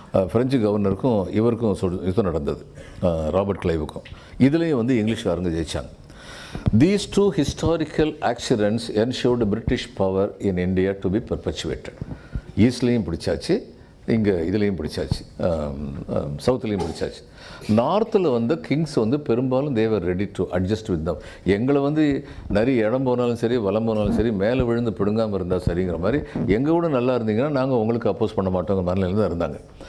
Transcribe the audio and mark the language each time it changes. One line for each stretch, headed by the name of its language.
Tamil: French கவர்னருக்கும் இவருக்கும் யுத்தம் நடந்தது, ராபர்ட் கிளைவுக்கும். இதுலேயும் வந்து இங்கிலீஷ்காரங்க ஜெயித்தாங்க.
English: These two historical accidents ensured British power in India to be perpetuated.
Tamil: ஈஸ்ட்லேயும் பிடிச்சாச்சு, இங்கே இதுலேயும் பிடிச்சாச்சு, சவுத்துலேயும் பிடிச்சாச்சு. நார்த்தில் வந்து கிங்ஸ் வந்து பெரும்பாலும்
English: They are ready to adjust with them.
Tamil: எங்களை வந்து நிறைய இடம் போனாலும் சரி, வலம் போனாலும் சரி, மேலே விழுந்து பிடுங்காமல் இருந்தால் சரிங்கிற மாதிரி, எங்கள் கூட நல்லா இருந்தீங்கன்னா நாங்கள் உங்களுக்கு அப்போஸ் பண்ண மாட்டோங்கிற மாதிரில தான் இருந்தாங்க.